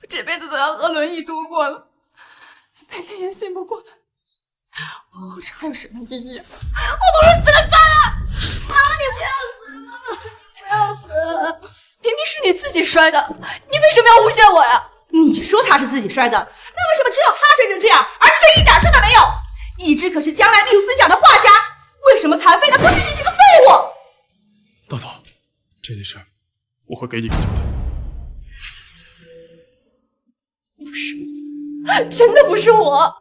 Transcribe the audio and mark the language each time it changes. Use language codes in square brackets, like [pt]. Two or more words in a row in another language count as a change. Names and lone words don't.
[zh] 我这輩子都要和輪椅度過了，每天也醒不過來，我活着還有什麼意義啊？我不如死了算了！媽媽，你不要死，媽媽，你不要死！明明是你自己摔的，你為什麼要誣陷我呀？你說他是自己摔的，那為什麼知道他摔成這樣，而卻一點事都沒有？一枝可是將來沒有孫獎的畫家，為什麼殘廢的不是你這個廢物？大嫂，這件事我會給你個交代。不是我，真的不是我。